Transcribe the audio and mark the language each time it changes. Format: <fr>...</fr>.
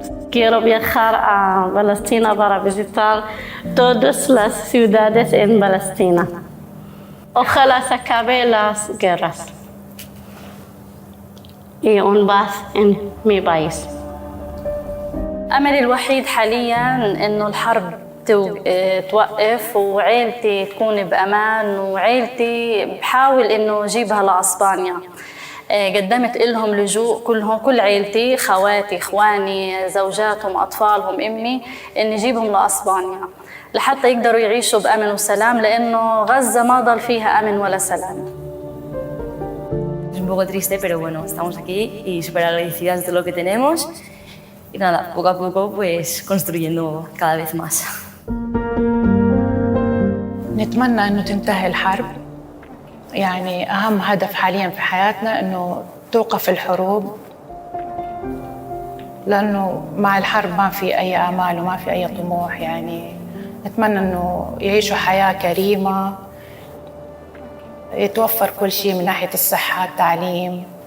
<es>Quiero viajar a Palestina para visitar todas las ciudades en Palestina. Ojalá se acaben las guerras y un paz en mi país.</es> <ar>أملي الوحيد حالياً إنه الحرب توقف وعيلتي تكون بأمان وعيلتي بحاول إنه أجيبها لأسبانيا. قدمت لهم لجوء كل عيلتي، خواتي، إخواني، زوجاتهم، أطفالهم، أمي، إني أجيبهم لأسبانيا لحتى يقدروا يعيشوا بأمن وسلام، لأنه غزة ما ضل فيها أمن ولا سلام.</ar> <es>Es un poco triste, pero bueno, estamos aquí y súper agradecidas de todo lo que tenemos. Y nada, poco a poco pues construyendo cada vez más.</es> <ar>نتمنى أنه تنتهي الحرب. يعني أهم هدف حالياً في حياتنا أنه توقف الحروب، لأنه مع الحرب ما في أي آمال وما في أي طموح. يعني نتمنى أنه يعيشوا حياة كريمة، يتوفر كل شيء من ناحية الصحة، التعليم،</ar>